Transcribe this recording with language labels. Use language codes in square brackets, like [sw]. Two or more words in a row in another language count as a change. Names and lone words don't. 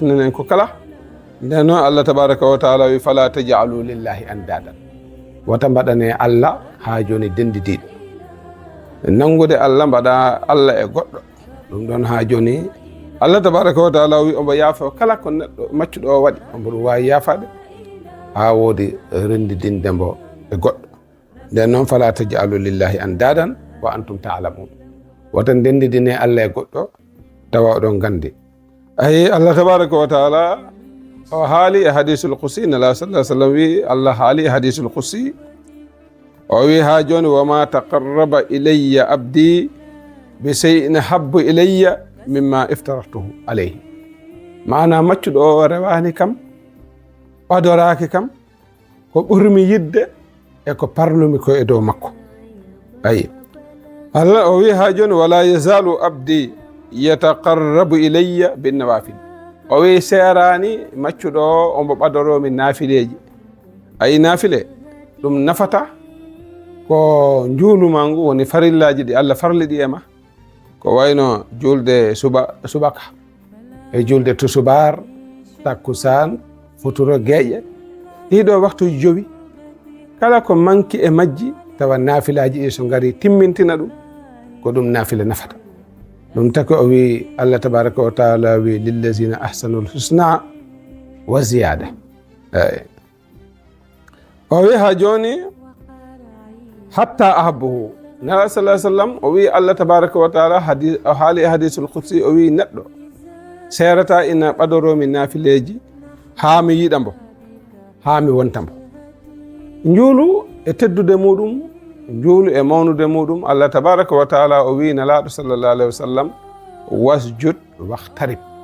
[ff] en ko kala nden noon [ar] الله تبارك وتعالى [ff] wi [ar] فلا تجعلوا لله أندادا [ff] wata mbaɗane Allah ha joni dendidiɗo nangude Allah mbaɗa Allah e goɗɗo ɗum ɗon ha joni [ar] الله تبارك وتعالى [ff] wi omo yaafa kala ko neɗɗo maccuɗo o waɗi omo ɗum wawi yaafade ha woodi rendidinde mbo e goɗɗo nden noon [ar] فلا تجعلوا لله أندادا وأنتم تعلمون [ff] wata dendidine Allah e goɗɗo tawa oɗon gandi ayi [ar] الله تبارك وتعالى [ff] o haali e [ar] الحديث القدسي [ff] nala [ar] صلى الله عليه وسلم [ff] wi Allah haali e [ar] الحديث القدسي [ff] o wi ha joni [ar] وما تقرب إلي عبدي ب شيء أحب إلي مما افترضته عليه [ff] mana maccuɗo o rewani kam ɓadoraki kam ko ɓurmi yidde e ko parlumi ko e dow makko ayi Allah o wi ha joni [ar] ولا يزال عبدي يتقرب إلي بالنوافل [ff] o wi serani maccuɗo o omo ɓadoromi nafileji ayi nafile ɗum nafata ko juuluma ngu woni farillaji ɗi Allah farliɗi e ma ko wayno julde subaka e julde tusubar takkusan futuro geƴe ɗiɗo waktuji jowi kala ko manki e majji tawa nafilaji ɗi so ngari timmintina ɗum ko ɗum nafila nafata ɗum taki o wi [ar] الله تبارك وتعالى [ff] wi [ar] للذين أحسنوا الحسنى وزيادة [ff] o wi ha joni [ar] حتى أحبه [ff] nabi [ar] صلى الله عليه وسلم [ff] o wi [ar] الله تبارك وتعالى [ff] o haali e [ar] الحديث القدسي [ff] o wi neɗɗo serata ina ɓadoromi nafileji ha mi yiɗa mbo ha mi wonta mbo njuulu e teddude muɗum njuulu e mawnude muɗum [ar] الله تبارك وتعالى [ff] o wi nalaɗo [ar] صلى الله عليه وسلم واسجد واقترب